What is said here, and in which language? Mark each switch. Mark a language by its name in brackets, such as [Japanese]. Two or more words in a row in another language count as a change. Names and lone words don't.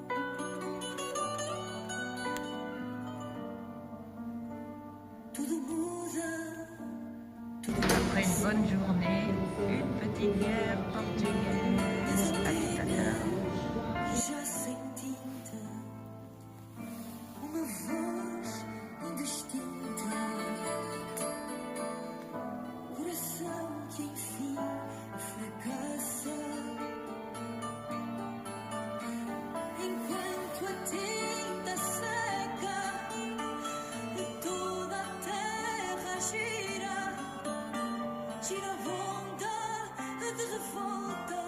[Portuguese] Tudo muda. [French] Après une bonne journée, une petite bière portugaise. À tout à l'heure. [Portuguese] Já sem tinta, uma voz indistinta, coração que enfim fracassa, enquanto a tinta seca e toda a terra gira, gira a onda de revolta.